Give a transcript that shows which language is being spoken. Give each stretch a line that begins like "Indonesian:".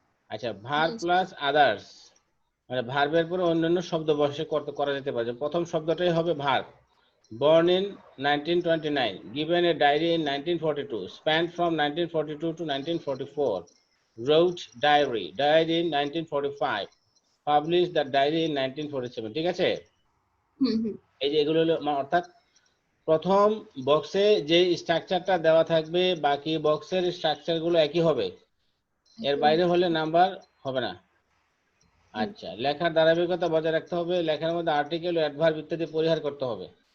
Bangla: আচ্ছা, verb plus others, মানে ভার্বের পরে অন্যান্য শব্দ বসে করা যেতে পারে। প্রথম শব্দটাই হবে verb.
English: born in 1929, given a diary in 1942, spanned from 1942 to 1944, wrote diary, died in 1945, published the diary in 1947,
Bangla: ঠিক আছে? এই যে এগুলো হলো অর্থাৎ প্রথম বক্সে যে স্ট্রাকচারটা দেওয়া থাকবে বাকি বক্সের স্ট্রাকচারগুলো একই হবে, এর বাইরে হলে নাম্বার হবে না। আচ্ছা, লেখার ধারাবাহিকতা বজায় রাখতে হবে, লেখার মধ্যে আর্টিকেল ও অ্যাডভার্ব ইত্যাদি পরিহার করতে হবে।